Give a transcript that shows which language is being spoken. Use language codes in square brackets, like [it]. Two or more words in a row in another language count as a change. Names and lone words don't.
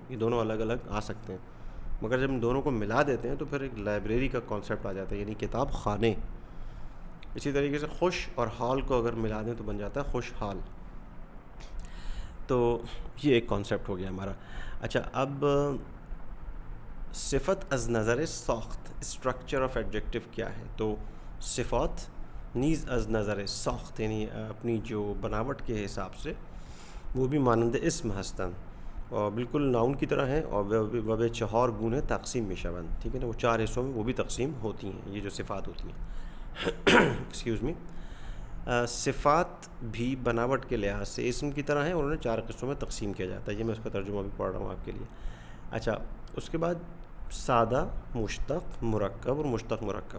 [ur] یہ دونوں الگ الگ آ سکتے ہیں، مگر جب ہم دونوں کو ملا دیتے ہیں تو پھر ایک لائبریری کا کانسیپٹ آ جاتا ہے، یعنی کتاب خانے. اسی طریقے سے خوش اور حال کو اگر ملا دیں تو بن جاتا ہے خوش حال. تو یہ ایک کانسیپٹ ہو گیا ہمارا. اچھا اب [fa] صفت از نظر ساخت، [en] structure of adjective [ur] کیا ہے. تو [fa] صفات نیز از نظر ساخت، [ur] یعنی اپنی جو بناوٹ کے حساب سے وہ بھی [fa] مانند اسم ہستن [ur] اور بالکل ناؤن کی طرح ہیں، اور [fa] وب 4 گونے تقسیم میشوند، [ur] ٹھیک ہے نا، وہ 4 حصوں میں وہ بھی تقسیم ہوتی ہیں، یہ جو صفات ہوتی ہیں [en] excuse me. [ur] صفات بھی بناوٹ کے لحاظ سے اسم کی طرح ہیں، انہوں نے 4 قسموں میں تقسیم کیا جاتا ہے. یہ میں اس کا ترجمہ بھی پڑھ رہا ہوں آپ کے لیے. اچھا، اس کے بعد سادہ، مشتق، مرکب اور مشتق مرکب.